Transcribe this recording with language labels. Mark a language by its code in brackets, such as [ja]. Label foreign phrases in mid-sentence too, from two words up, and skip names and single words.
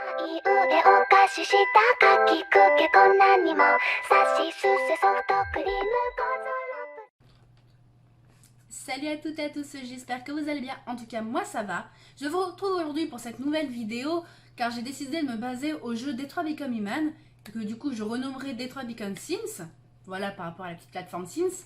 [ja] い腕を貸ししたかきくけこんなにもさしすせソフトクリーム。 [fr] Salut à toutes et à tous, j'espère que vous allez bien, en tout cas moi ça va. Je vous retrouve aujourd'hui pour cette nouvelle vidéo car j'ai décidé de me baser au jeu Detroit Become Human, que du coup je renommerai Detroit Become Sims, voilà par rapport à la petite plateforme Sims.